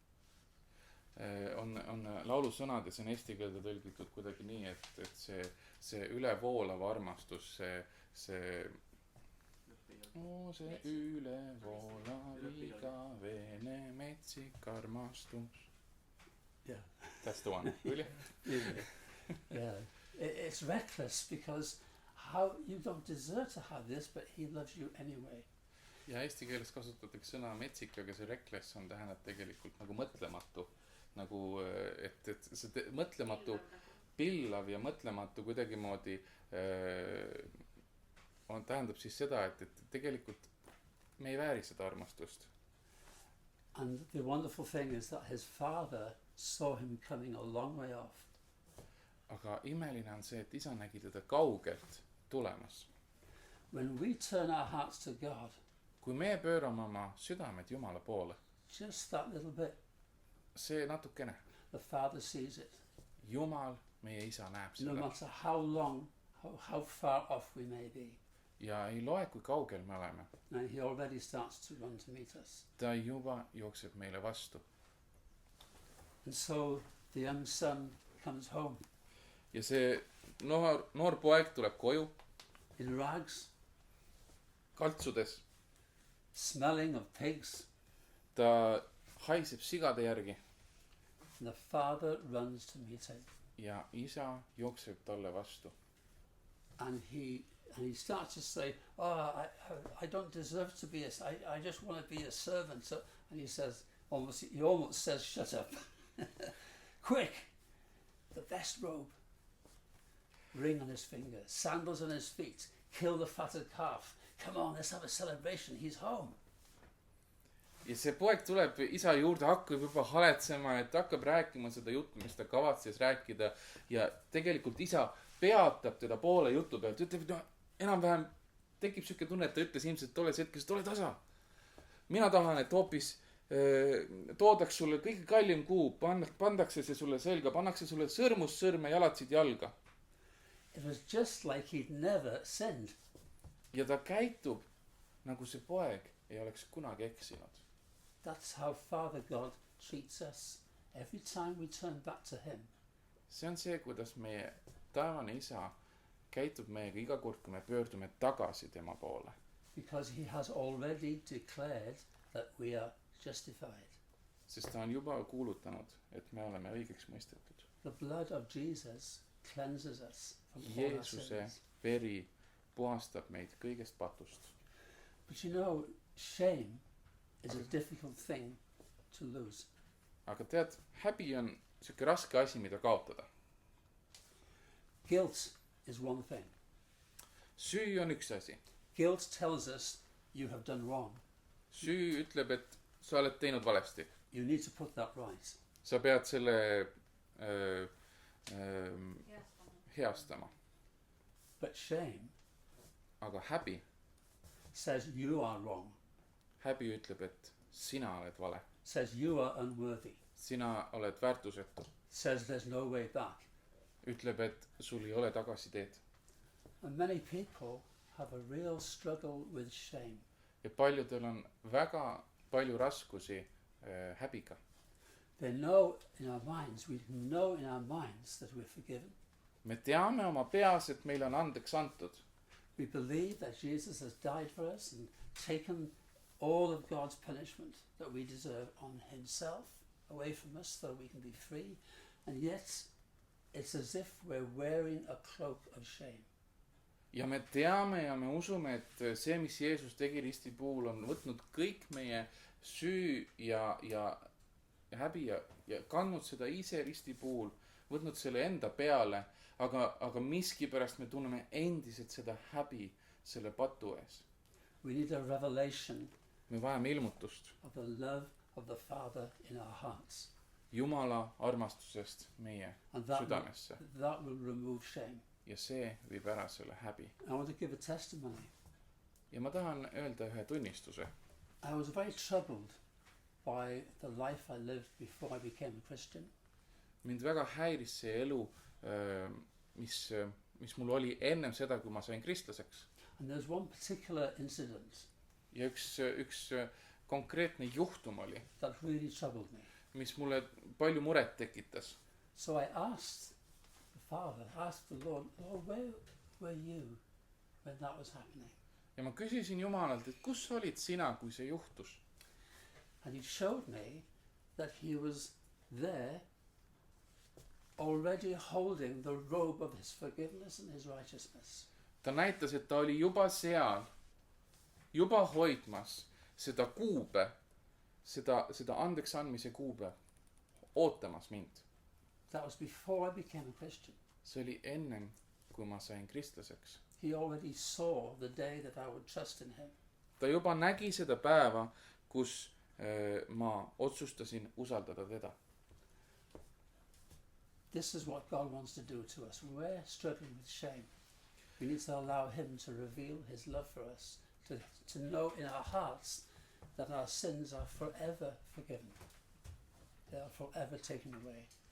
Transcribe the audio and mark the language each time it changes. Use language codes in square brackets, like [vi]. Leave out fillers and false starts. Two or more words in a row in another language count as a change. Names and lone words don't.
[et] On laulusõnad ja see on eesti keelde tõlgitud kuidagi nii, et see ülevoolav armastus, see ülevoolav igavene metsik armastus. [en] Yeah. That's the one, really? Yeah. It's reckless because how you don't deserve to have this, but he loves you anyway. [et] ja eesti keeles kasutatakse sõna metsik, aga see reckless on tähendab tegelikult nagu mõtlematu. Nagu, et see mõtlematu, pillav ja mõtlematu kuidagimoodi tähendab siis seda, et tegelikult me ei vääri seda armastust. [en] And the wonderful thing is that his father saw him coming a long way off. [et] Aga imeline on see, et isa nägi teda kaugelt tulemas. [en] When we turn our hearts to God, [et] kui me pöörame oma südamed Jumala poole, [en] just that little bit, [et] see natukene, [en] the Father sees it. [et] Jumal, meie isa näeb [en] No [et] seda. [en] matter how long, how far off we may be. [et] Ja ei loe, kui kaugel me oleme. [en] And he already starts to run to meet us. [et] Ta juba jookseb meile vastu. [en] And so the young son comes home [et] Ja see noor poeg tuleb koju, [en] in rags, [et] kaltsudes. [en] smelling of pigs. [et] Ta haiseb sigade järgi [en] And the father runs to meet him. [et] ja isa jookseb talle vastu. [en] And he starts to say, "Oh, I don't deserve to be I just want to be a servant." So, and he almost says, "Shut up." Quick, the best robe, ring on his finger, sandals on his feet, kill the fatted calf. Come on, let's have a celebration. He's home. [et] Ja see poeg tuleb isa juurde, hakkab juba haletsema, et hakkab rääkima seda juttu, mis ta kavatses rääkida. Ja tegelikult isa peatab teda poole jutu pealt, ütleb, no enam-vähem tekib siuke tunne, et ta ütles ilmselt tolles hetkes, et ole tasa. Mina tahan, et hoopis toodaks sulle kõige kallim kuub, pandakse see sulle selga, pannakse sulle sõrmust sõrme, jalatsid jalga. [en] It was just like he'd never sinned. [et] Ja ta käitub nagu see poeg ei oleks kunagi eksinud. [en] That's how Father God treats us every time we turn back to him. [et] See on see, kuidas meie taevane isa käitub meiega iga kord, kui me pöördume tagasi tema poole. [en] Because he has already declared that we are justified. [et] Sest ta on juba kuulutanud, et me oleme õigeks mõistetud. [en] The blood of Jesus cleanses us from all our [et] Jeesuse [en] sins. [et] veri puhastab meid kõigest patust. [en] But you know, shame is a difficult thing to lose. [et] Aga tead, häbi on siuke raske asi, mida kaotada. [en] Guilt is one thing. [et] Süü on üks asi. [en] Guilt tells us you have done wrong. [et] Süü ütleb, et sa oled teinud valesti. [en] You need to put that right. [et] Sa pead selle heastama. [en] But shame [et] Aga häbi [en] says you are wrong. [et] Häbi ütleb, et sina oled vale. [en] Says you are unworthy. [et] Sina oled väärtusetu. [en] Says there's no way back. [et] Ütleb, et sul ei ole tagasiteed. [en] And many people have a real struggle with shame. [et] Ja paljudel on väga palju raskusi häbiga. [en] They know in our minds, we know in our minds that we're forgiven. Me teame oma peas, et meil on andeks antud. We believe that Jesus has died for us and taken all of God's punishment that we deserve on himself, away from us, so we can be free. And yet it's as if we're wearing a cloak of shame. [et] ja me teame ja me usume, et see, mis Jeesus tegi risti puhul, on võtnud kõik meie süü ja häbi ja kandnud seda ise risti puhul, võtnud selle enda peale, aga miskipärast me tunneme endiselt seda häbi selle patu ees. [en] We need a revelation [et] me vajame ilmutust [en] of the love of the Father in our hearts. [et] Jumala armastusest meie [en] And that [et] südamesse [en] will remove shame. [et] ja see viib ära selle häbi. [en] I want to give a testimony. [et] ja ma tahan öelda ühe tunnistuse. [en] I was very troubled by the life I lived before I became a Christian. [et] mind väga häiris see elu, mis mul oli ennem seda, kui ma sain kristlaseks. [en] And there's one particular incident [et] ja üks konkreetne juhtum oli, [en] that really troubled me. [et] mis mulle palju muret tekitas. [en] So I asked the Father, asked the Lord, where were you when that was happening? [et] ja ma küsisin Jumalalt, et kus olid sina, kui see juhtus? [en] And he showed me that he was there already holding the robe of his forgiveness and his righteousness. [et] ta näitas, et ta oli juba seal, juba hoidmas seda kuube, seda andeks andmise kuube, ootamas mind. [en] That was before I became a Christian. [et] see oli ennem, kui ma sain kristlaseks. [en] He already saw the day that I would trust in him. [et] ta juba nägi seda päeva, kus ma otsustasin usaldada teda. [en] This is what God wants to do to us. When we're struggling with shame, we need to allow him to reveal his love for us, to know in our hearts that our sins are forever forgiven. They are forever taken away.